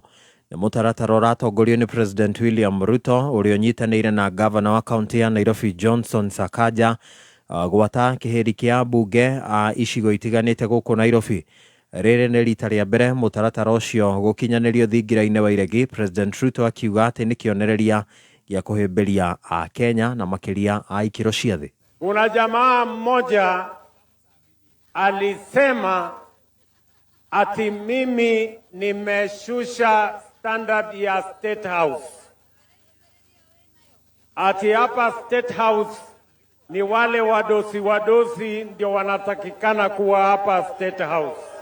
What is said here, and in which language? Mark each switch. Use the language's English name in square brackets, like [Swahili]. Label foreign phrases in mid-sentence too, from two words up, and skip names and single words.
[Kikuyu] Nĩ mũtaratara ũratongorio nĩ President William Ruto ũrĩa ũnyitanĩire na gavana wa kaunti ya Nairobi Johnson Sakaja gwata kĩhĩri kĩa mbunge a icigo itiganĩte gũkũ Nairobi. Rĩrĩ nĩ rita rĩa mbere mũtaratara ũcio gũkinyanĩrio thingira-inĩ wa iregi, President Ruto akiuga atĩ nĩ kĩonereria gĩa kũhĩmbĩria a Kenya na makĩria a ikĩro cia thĩ. [Swahili] Kuna jamaa mmoja alisema ati mimi nimeshusha standard ya State House. Ati hapa State House ni wale wadosi ndio wanatakikana kuwa hapa State House.